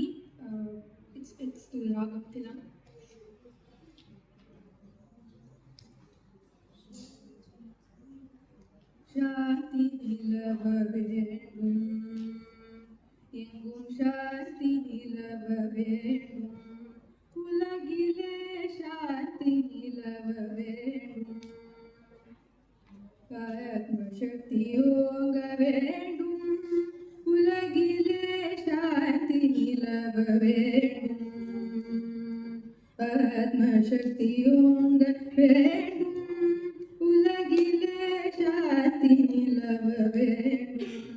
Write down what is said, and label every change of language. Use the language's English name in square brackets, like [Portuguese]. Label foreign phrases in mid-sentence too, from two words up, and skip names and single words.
[English] It's to the Ragam Tilam. [Tamil] சாந்தி நிலவ வேண்டும், எங்கும் சாந்தி நிலவ வேண்டும், உலகிலே சாந்தி நிலவ ஆத்மசக்தியோங்க வேண்டும் உலகிலே சாந்தி நிலவ வேண்டும் ஆத்மசக்தியோங்க வேண்டும் உலகிலே சாந்தி நிலவ வேண்டும்